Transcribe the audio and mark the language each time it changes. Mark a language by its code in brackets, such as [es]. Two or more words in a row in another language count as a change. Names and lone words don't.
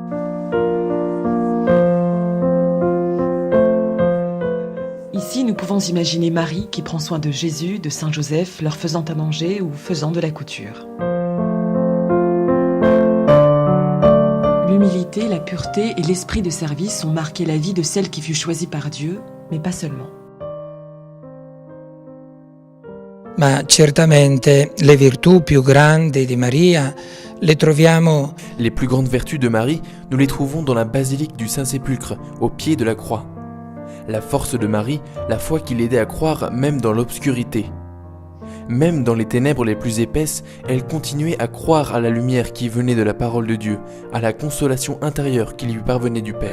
[fr] Ici, nous pouvons imaginer Marie qui prend soin de Jésus, de Saint-Joseph, leur faisant à manger ou faisant de la couture. L'humilité, la pureté et l'esprit de service ont marqué la vie de celle qui fut choisie par Dieu, mais pas seulement. [it] Ma certamente le virtù più grandi di Maria le troviamo [fr] Les plus grandes vertus de Marie, nous les trouvons dans la basilique du Saint-Sépulcre, au pied de la croix. La force de Marie, la foi qui l'aidait à croire même dans l'obscurité. Même dans les ténèbres les plus épaisses, elle continuait à croire à la lumière qui venait de la parole de Dieu, à la consolation intérieure qui lui parvenait du Père.